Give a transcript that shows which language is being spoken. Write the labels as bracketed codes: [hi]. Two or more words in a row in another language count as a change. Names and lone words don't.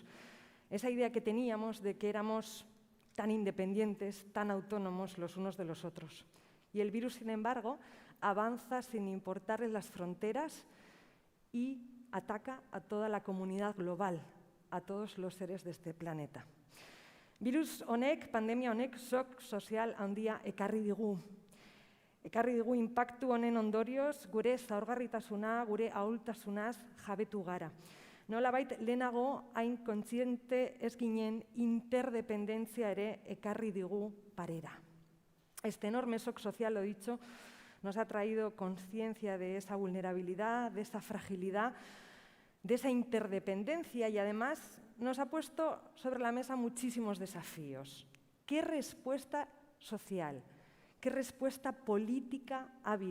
[es] Esa idea que teníamos de que éramos tan independientes, tan autónomos los unos de los otros. Y el virus, sin embargo, avanza sin importarle las fronteras y ataca a toda la comunidad global, a todos los seres de este planeta. [eu] Virus honek, pandemia honek, shock sozial handia ekarri digu. Ekarri digu inpaktu honen ondorioz, gure zaurgarritasuna, gure ahultasunaz jabetu gara. Nolabait lehenago hain kontziente ez ginen interdependentzia ere ekarri digu parera. [es] Este enorme shock social, lo dicho, nos ha traído conciencia de esa vulnerabilidad, de esa fragilidad, de esa interdependencia y además nos ha puesto sobre la mesa muchísimos desafíos. ¿Qué respuesta social, qué respuesta política ha habido?